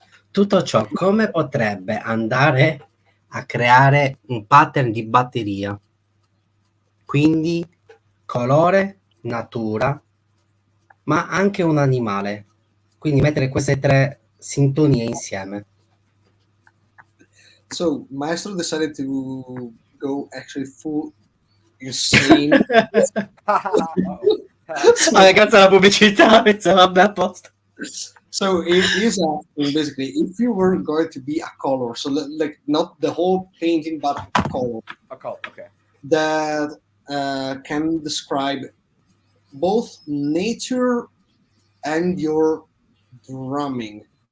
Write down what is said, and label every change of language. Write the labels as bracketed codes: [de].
[it] Tutto ciò come potrebbe andare a creare un pattern di batteria? Quindi colore, natura, ma anche un animale. Quindi mettere queste tre sintonie insieme. [en] So Maestro decided to go actually full insane. [it] Cazzo la pubblicità, vabbè, a posto. [en] So it is asking basically if you were going to be a color, so like not the whole painting, but a color. A color, okay. That can describe both nature and your drumming.